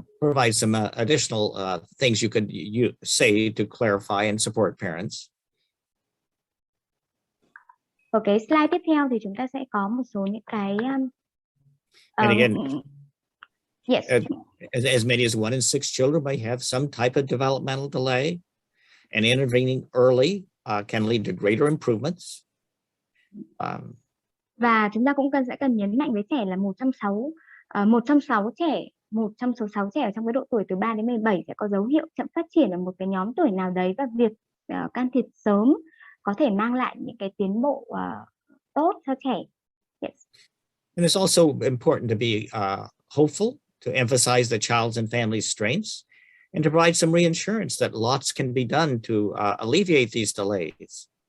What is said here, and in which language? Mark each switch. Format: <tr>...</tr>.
<en>provides some additional things you could say to clarify and support parents.</en> <vi>Ở cái slide tiếp theo thì chúng ta sẽ có một số những cái</vi> <en>And again, yes. as many as 1 in 6 children may have some type of developmental delay, and intervening early can lead to greater improvements.</en> <vi>Và chúng ta cũng sẽ cần nhấn mạnh với trẻ là một trong số 6 trẻ ở trong cái độ tuổi từ 3 đến 17 sẽ có dấu hiệu chậm phát triển ở một cái nhóm tuổi nào đấy, và việc can thiệp sớm có thể mang lại những cái tiến bộ tốt cho trẻ.</vi> <en>Yes. And it's also important to be hopeful, to emphasize the child's and family's strengths, and to provide some reassurance that lots can be done to alleviate these delays.</en>